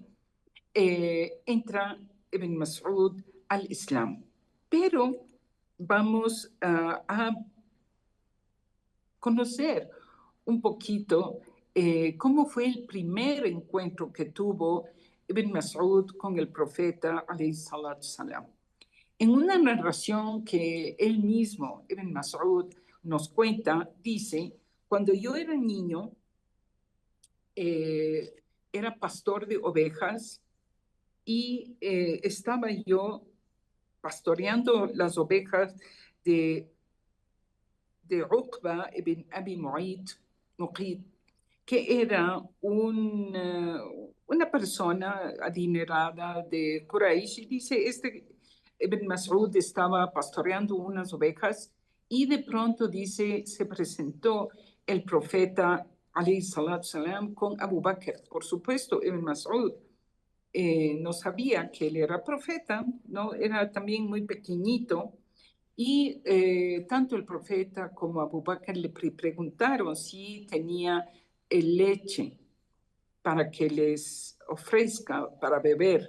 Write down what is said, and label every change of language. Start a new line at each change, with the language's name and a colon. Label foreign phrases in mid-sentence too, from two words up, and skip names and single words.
Spanish: Entra Ibn Mas'ud al Islam. Pero vamos a conocer un poquito cómo fue el primer encuentro que tuvo Ibn Mas'ud con el profeta,
Arabic: عليه الصلاة السلام.
Spanish: En una narración que él mismo, Ibn Mas'ud, nos cuenta, dice: cuando yo era niño, era pastor de ovejas, y estaba yo pastoreando las ovejas de Uqba ibn Abi Mu'ayt, que era una persona adinerada de Quraysh. Y dice, Ibn Mas'ud estaba pastoreando unas ovejas, y de pronto, dice, se presentó el profeta,
Arabic: عليه الصلاة السلام,
Spanish: con Abu Bakr. Por supuesto, Ibn Mas'ud no sabía que él era profeta, ¿no? Era también muy pequeñito. Y tanto el profeta como Abu Bakr le preguntaron si tenía leche para que les ofrezca para beber.